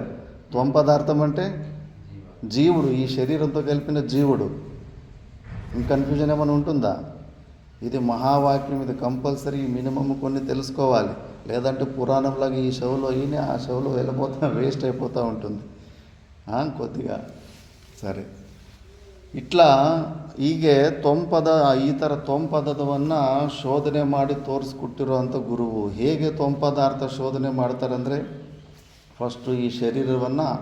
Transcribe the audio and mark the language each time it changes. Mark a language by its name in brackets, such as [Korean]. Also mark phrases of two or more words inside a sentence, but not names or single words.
[Telugu] త్వం-పదార్థం అంటే జీవుడు, ఈ శరీరంతో కలిపిన జీవుడు. కన్ఫ్యూజన్ ఏమైనా ఉంటుందా? ఇది మహావాక్యం, ఇది [English] compulsory minimum [Telugu] కొన్ని తెలుసుకోవాలి. లేదంటే పురాణంలాగా ఈ షోలో ఈయన ఆ షోలో వెళ్ళిపోతా వేస్ట్ అయిపోతూ ఉంటుంది [Kannada] ಕೊದ್ದಿಗ ಸರಿ ಇಟ್ಲ ಹೀಗೆ ಈ ಥರ ತ್ವಂಪದವನ್ನು ಶೋಧನೆ ಮಾಡಿ ತೋರಿಸ್ಕೊಟ್ಟಿರುವಂಥ ಗುರುವು ಹೇಗೆ ತ್ವಂಪದಾರ್ಥ ಶೋಧನೆ ಮಾಡ್ತಾರೆ ಅಂದರೆ ಫಸ್ಟು ಈ ಶರೀರವನ್ನು